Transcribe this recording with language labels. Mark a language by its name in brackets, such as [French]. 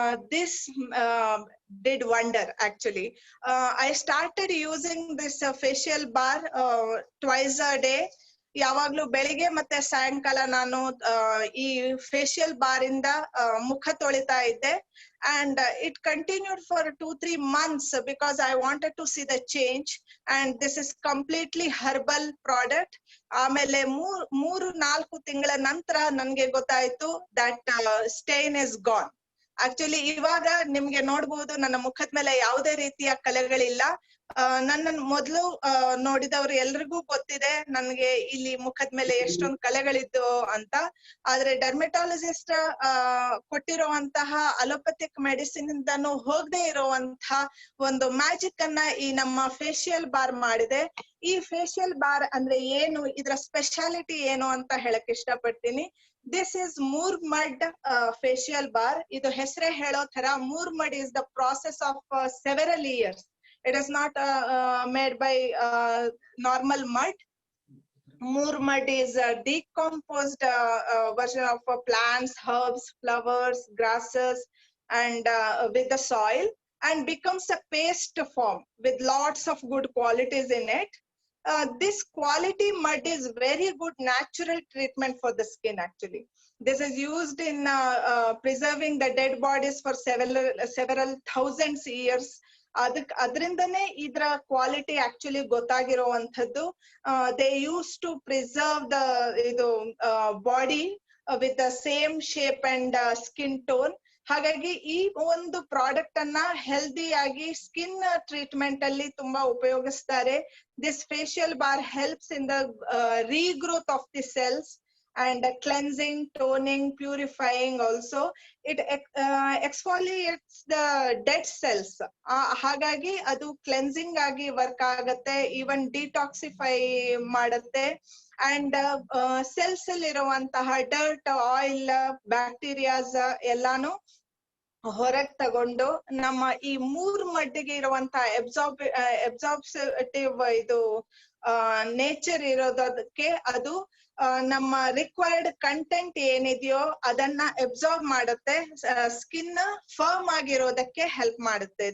[English] This did wonder actually. I started using this facial bar twice a day. [Kannada] ಯಾವಾಗ್ಲೂ ಬೆಳಿಗ್ಗೆ ಮತ್ತೆ ಸಾಯಂಕಾಲ ನಾನು ಈ ಫೇಶಿಯಲ್ ಬಾರ್ ಇಂದ ಮುಖ ತೊಳಿತಾ ಇದ್ದೆ. [English] And it continued for 2-3 months because I wanted to see the change. And this is completely herbal product. [Kannada] ಆಮೇಲೆ 3-4 ತಿಂಗಳ ನಂತರ ನನ್ಗೆ ಗೊತ್ತಾಯ್ತು [English] that stain is gone. [Kannada] Actually ಇವಾಗ ನಿಮ್ಗೆ ನೋಡ್ಬೋದು ನನ್ನ ಮುಖದ ಮೇಲೆ ಯಾವುದೇ ರೀತಿಯ ಕಲೆಗಳಿಲ್ಲ. ನನ್ನ ಮೊದಲು ನೋಡಿದವ್ರು ಎಲ್ರಿಗೂ ಗೊತ್ತಿದೆ ನನ್ಗೆ ಇಲ್ಲಿ ಮುಖದ ಮೇಲೆ ಎಷ್ಟೊಂದು ಕಲೆಗಳಿದ್ದು ಅಂತ. ಆದ್ರೆ ಡರ್ಮೆಟಾಲಜಿಸ್ಟ್ ಕೊಟ್ಟಿರುವಂತಹ ಅಲೋಪತಿಕ್ ಮೆಡಿಸಿನ್ ಇಂದಾನು ಹೋಗದೆ ಇರುವಂತಹ ಒಂದು ಮ್ಯಾಜಿಕ್ ಅನ್ನ ಈ ನಮ್ಮ ಫೇಶಿಯಲ್ ಬಾರ್ ಮಾಡಿದೆ. ಈ ಫೇಶಿಯಲ್ ಬಾರ್ ಅಂದ್ರೆ ಏನು, ಇದರ ಸ್ಪೆಷಾಲಿಟಿ ಏನು ಅಂತ ಹೇಳಕ್ ಇಷ್ಟಪಡ್ತೀನಿ. [English] This is Moormud facial bar. [Kannada] Idu hesre helo thara [English] Moormud is the process of several years. It is not made by normal mud. Moormud is a decomposed version of plants, herbs, flowers, grasses, and with the soil, and becomes a paste form with lots of good qualities in it. This quality mud is very good natural treatment for the skin actually. This is used in preserving the dead bodies for several thousands years. [Kannada] ಅದರಿಂದನೇ ಇದರ quality actually ಗೊತ್ತಾಗಿರುವಂತದ್ದು. [English] They use to preserve the ಇದು body with the same shape and skin tone. [Kannada] ಹಾಗಾಗಿ ಈ ಒಂದು product ಅನ್ನ ಹೆಲ್ದಿಯಾಗಿ skin treatment ಅಲ್ಲಿ ತುಂಬಾ ಉಪಯೋಗಿಸ್ತಾರೆ. [English] This facial bar helps in the regrowth of the cells and cleansing, toning, purifying also. It exfoliates the dead cells. [Kannada] ಹಾಗಾಗಿ ಅದು cleansing ಆಗಿ ವರ್ಕ್ ಆಗತ್ತೆ, ಈವನ್ ಡಿಟಾಕ್ಸಿಫೈ ಮಾಡತ್ತೆ. ಅಂಡ್ ಸೆಲ್ಸ್ ಅಲ್ಲಿ ಇರುವಂತಹ ಡರ್ಟ್, ಆಯಿಲ್, ಬ್ಯಾಕ್ಟೀರಿಯಾಸ್ ಎಲ್ಲಾನು ಹೊರಗ್ ತಗೊಂಡು ನಮ್ಮ ಈ ಮಡ್ಡಿಗೆ ಇರುವಂತಹ ಎಬ್ಸಾರ್ಬ್ಟಿವ್ ಇದು ನೇಚರ್ ಇರೋದಕ್ಕೆ ಅದು ನಮ್ಮ ರಿಕ್ವೈರ್ಡ್ ಕಂಟೆಂಟ್ ಏನಿದೆಯೋ ಅದನ್ನ ಅಬ್ಸಾರ್ಬ್ ಮಾಡುತ್ತೆ, ಸ್ಕಿನ್ ಫರ್ಮ್ ಆಗಿರೋದಕ್ಕೆ ಹೆಲ್ಪ್ ಮಾಡುತ್ತೆ.